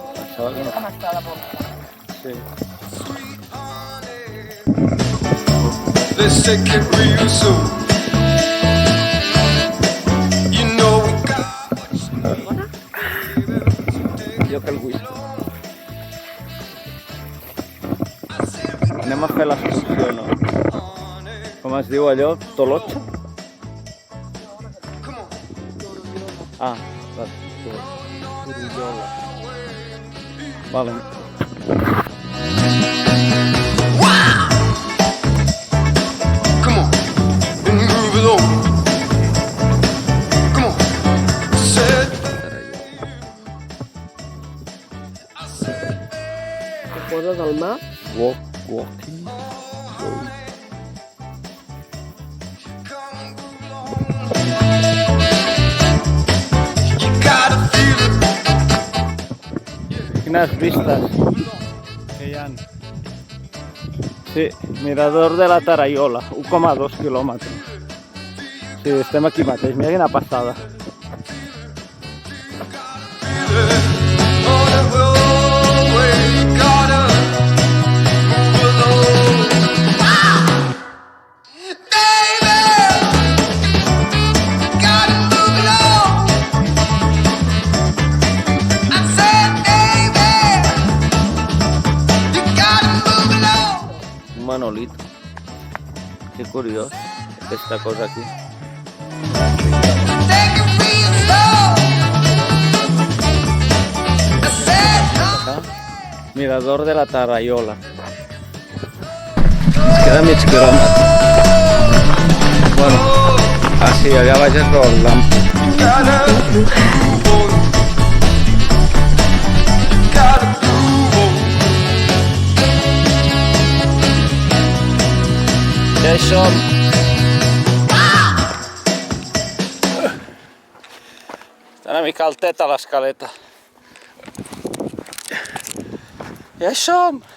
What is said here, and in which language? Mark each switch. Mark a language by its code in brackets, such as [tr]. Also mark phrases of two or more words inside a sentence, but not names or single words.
[ca] pensava que no. Com està la boca? Sí. [en] Let's take it real soon. You know we got [ca] Jo que el whisky. Anem a fer l'excursió, no? Com es diu allò? Tolotxa? Ah, la Torullola. Vale. [en] come on and move it on. Come on. Said [ca] Ho poses al mar? [en] Walking. you gotta feel it. [ca] Quines vistes que hi ha. Sí, mirador de la Taraiola, 1,2 quilòmetres. Sí, estem aquí mateix, mira quina passada. [en] On the roadway, you gotta move along. Baby, gotta move along. I said, baby, you gotta move along. [ca] Un manolito. Que curiós, aquesta cosa aquí. [en] Take it real slow. I said, [ca] Acá, mirador de la Taraiola. Ens queda mig quilòmetre. Bueno, sí, allà baix es veu el lamp. [en] gotta move on. Gotta move on. [ca] Ja hi som. Està una mica alteta l'escaleta. Ja hi som.